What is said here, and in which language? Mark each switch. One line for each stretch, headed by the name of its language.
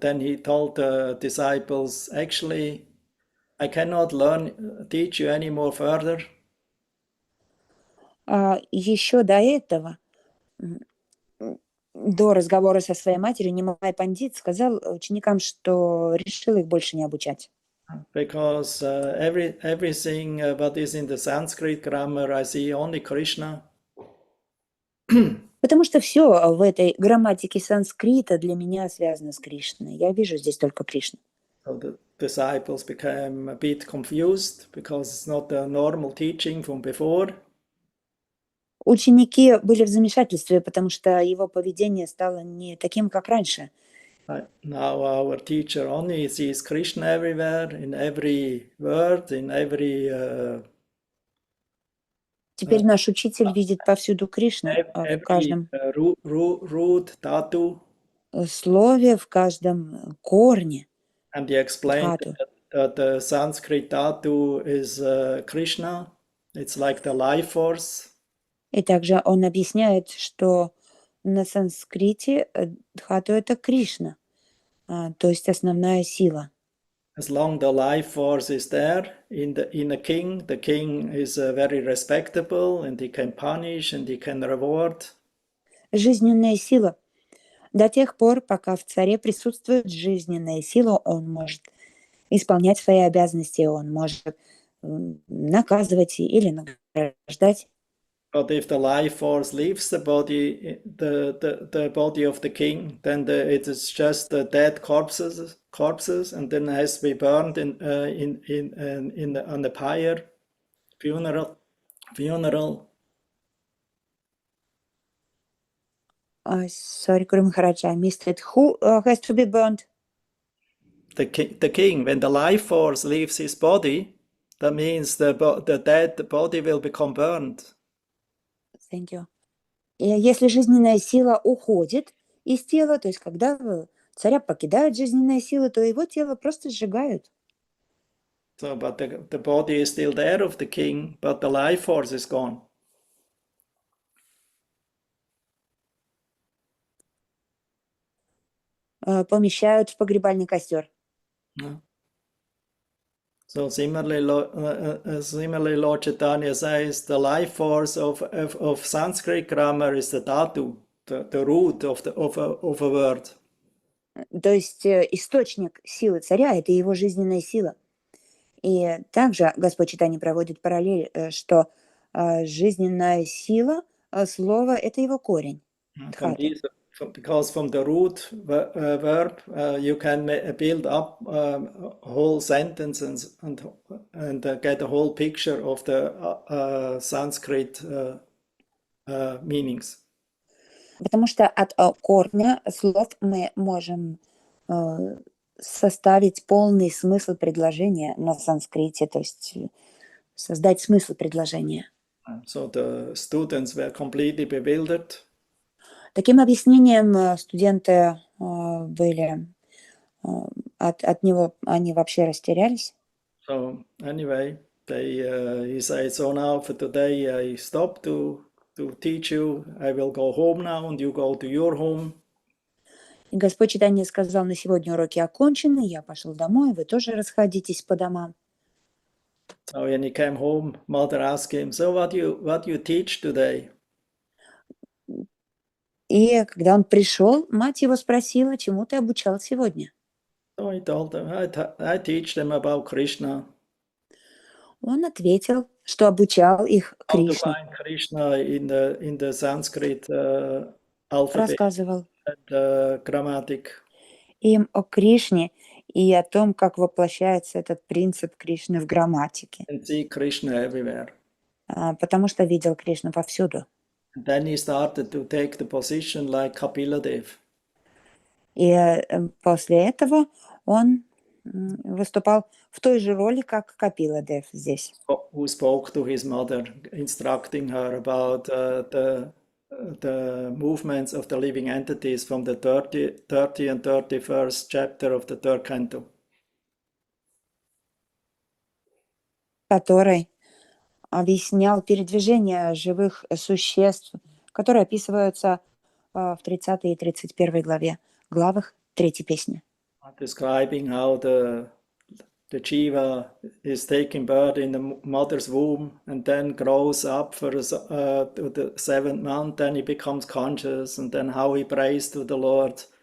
English: Then he told the disciples, "Actually, I cannot teach you any more further."
Russian: Еще до этого, до разговора со своей матерью, Нимай Пандит сказал ученикам, что решил их больше не обучать.
English: Because everything what is in the Sanskrit grammar, I see only Krishna.
Russian: Потому что все в этой грамматике санскрита для меня связано с Кришной. Я вижу здесь только Кришну.
English: So the disciples became a bit confused because it's not the normal teaching from before.
Russian: Ученики были в замешательстве, потому что его поведение стало не таким, как раньше.
English: Now our teacher only sees Krishna everywhere, in every word, in every
Russian: Теперь наш учитель видит повсюду Кришну, в каждом
English: root, dhatu.
Russian: слове, в каждом корне.
English: And he explained Dhatu. that the Sanskrit dhatu is Krishna. It's like the life force.
Russian: И также он объясняет, что на санскрите дхату — это Кришна, то есть основная сила.
English: As long the life force is there in a king, the king is very respectable and he can punish and he can reward.
Russian: Жизненная сила. До тех пор, пока в царе присутствует жизненная сила, он может исполнять свои обязанности, он может наказывать или награждать.
English: But if the life force leaves the body, the body of the king, then it is just dead corpses, and then it has to be burned on the pyre, funeral. Sorry, Guru Maharaj, I missed it. Who has to be burned? The king, when the life force leaves his body, that means the dead body will become burned. Thank you.
Russian: И если жизненная сила уходит из тела, то есть когда царя покидает жизненная сила, то его тело просто сжигают.
English: So, but the body is still there of the king, but the life force is gone.
Russian: Помещают в погребальный костер.
English: So similarly, Lord Chaitanya says the life force of Sanskrit grammar is the dhatu, the root of a word.
Russian: То есть источник силы царя — это его жизненная сила. И также Господь Чайтанья проводит параллель, что жизненная сила слова — это его корень.
English: Because from the root verb you can build up a whole sentence and get a whole picture of the Sanskrit meanings.
Russian: Потому что от корня слов мы можем составить полный смысл предложения на санскрите, то есть создать смысл предложения.
English: So the students were completely bewildered.
Russian: Таким объяснением студенты были от него, они вообще растерялись.
English: So anyway, he said, so now for today I stop to teach you. I will go home now and you go to your home.
Russian: И Господь Чайтанья сказал: на сегодня уроки окончены, я пошел домой, вы тоже расходитесь по домам.
English: So when he came home, mother asked him, so what you teach today?
Russian: И когда он пришел, мать его спросила: чему ты обучал сегодня?
English: So he told them, I teach them about Krishna.
Russian: Он ответил, что обучал их
English: How to
Russian: Кришне.
English: find Krishna in the Sanskrit alphabet
Russian: Рассказывал
English: and grammatic.
Russian: им о Кришне и о том, как воплощается этот принцип Кришны в грамматике.
English: And see Krishna everywhere.
Russian: Потому что видел Кришну повсюду.
English: And then he started to take the position like Kapila Dev.
Russian: И после этого он выступал в той же роли, как Капила Дев здесь.
English: Who spoke to his mother, instructing her about the movements of the living entities from the 30 and 31st chapter of the third canto.
Russian: Который объяснял передвижение живых существ, которые описываются в 30 и 31 главах третьей песни.
English: Describing how the jiva is taking birth in the mother's womb and then grows up for to the 7th month, then he becomes conscious, and then how he prays to the Lord.